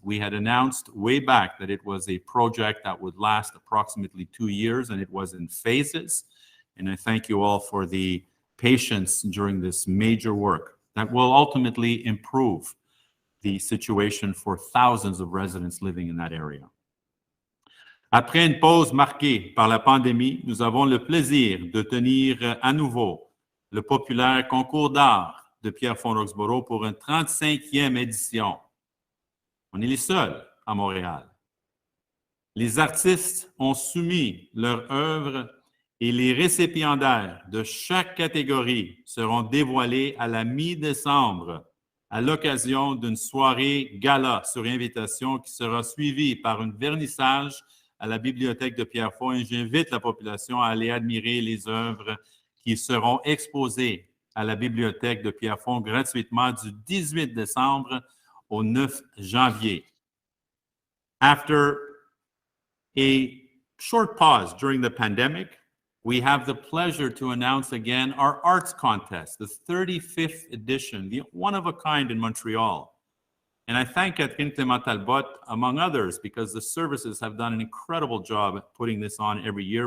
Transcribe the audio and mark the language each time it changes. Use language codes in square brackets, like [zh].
[en] We had announced way back that it was a project that would last approximately 2 years, and it was in phases. And I thank you all for the patience during this major work that will ultimately improve the situation for thousands of residents living in that area. [fr] Après une pause marquée par la pandémie, nous avons le plaisir de tenir à nouveau le populaire concours d'art de Pierrefonds-Roxboro pour une 35e édition. On est les seuls à Montréal. Les artistes ont soumis leur œuvre et les récipiendaires de chaque catégorie seront dévoilés à la mi-décembre à l'occasion d'une soirée gala sur invitation qui sera suivie par un vernissage à la Bibliothèque de Pierrefonds. Et j'invite la population à aller admirer les œuvres qui seront exposées à la Bibliothèque de Pierrefonds gratuitement du 18 décembre au 9 janvier. [en] After a short pause during the pandemic, we have the pleasure to announce again our arts contest, the 35th edition, the one of a kind in Montreal. And I thank Catherine Clément-Talbot, among others, because the services have done an incredible job at putting this on every year.